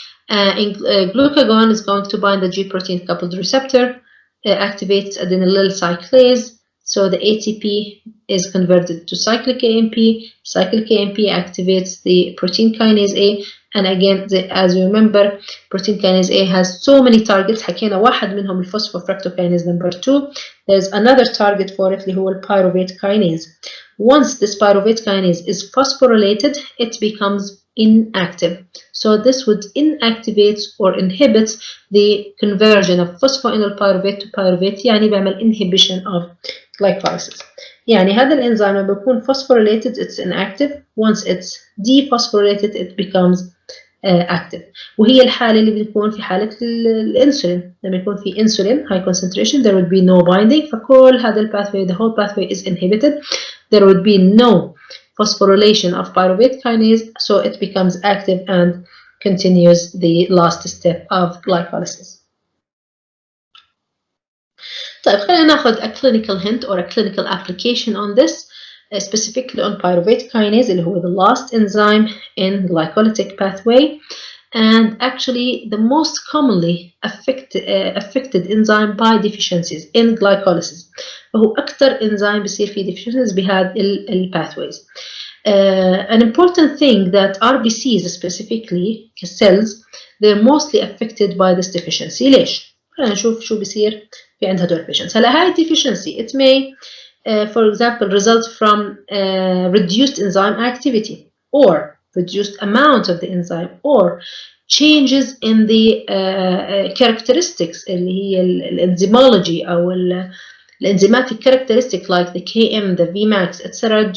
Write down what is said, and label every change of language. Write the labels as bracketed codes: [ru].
[en] Glucagon is going to bind the G protein coupled receptor, activates adenylyl cyclase, so the ATP is converted to cyclic AMP. Cyclic AMP activates the protein kinase A, and again, as you remember, protein kinase A has so many targets. [ar] حكينا واحد منهم phosphofructokinase number 2. [en] There's another target for it [ar] اللي هو [en] pyruvate kinase. Once this pyruvate kinase is phosphorylated, it becomes inactive. So this would inactivate or inhibit the conversion of phosphoenolpyruvate to pyruvate, [ar] يعني بيعمل [en] inhibition of glycolysis. [ar] يعني هذا الانزيم لما بيكون [en] phosphorylated it's inactive. Once it's dephosphorylated it becomes active. [ar] وهي الحالة اللي بتكون في حالة الانسولين. لما يكون في [en] insulin high concentration there would be no binding, [ar] فكل هذا الباثوي [en] the whole pathway is inhibited. There would be no phosphorylation of pyruvate kinase, so it becomes active and continues the last step of glycolysis. [ar] طيب خلينا ناخذ [en] a clinical hint or a clinical application on this, specifically on pyruvate kinase [ar] اللي هو [en] the last enzyme in glycolytic pathway, and actually the most commonly affected enzyme by deficiencies in glycolysis. [ar] وهو أكثر enzyme بيصير فيه deficiencies بهذه pathways. [en] An important thing that RBCs specifically cells, they're mostly affected by this deficiency. [ar] ليش؟ خلينا نشوف شو بيصير في عند هدول patients. هلا هاي [en] deficiency it may for example result from reduced enzyme activity or reduced amount of the enzyme or changes in the characteristics [ar] اللي هي الانزيمولوجي أو الانزيماتيc [en] characteristic like the Km, the Vmax, etc.